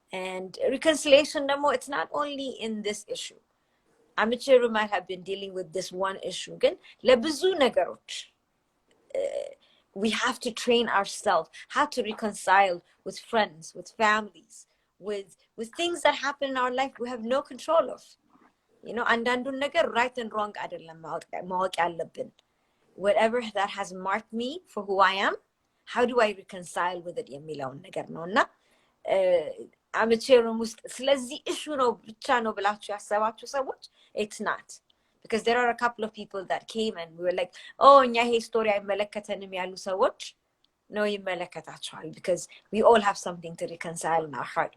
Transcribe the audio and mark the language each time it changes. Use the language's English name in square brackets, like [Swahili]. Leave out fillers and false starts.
[English] And reconciliation, it's not only in this issue. Amiche might have been dealing with this one issue. Again, [Amharic] ለብዙ ነገሮች [English] we have to train ourselves how to reconcile with friends, with families, with things that happen in our life we have no control of. [Amharic] አንዳንዱን ነገር [English] right and wrong [Amharic] አይደለም ማወቅ ያለብን. [English] Whatever that has marked me for who I am, how do I reconcile with it [Amharic] የሚለውን ነገር ነውና አመቼሮም ውስጥ ስለዚህ [English] issue [Amharic] ነው ብቻ ነው ብላችሁ ያሰባችሁ ሰዎች, [English] it's not. Because there are a couple of people that came and we were like, oh, [Amharic] እኛ ይሄ ስቶሪ አይመለከተንም ያሉ ሰዎች ነው ይመለከታቸዋል, [English] because we all have something to reconcile in our heart.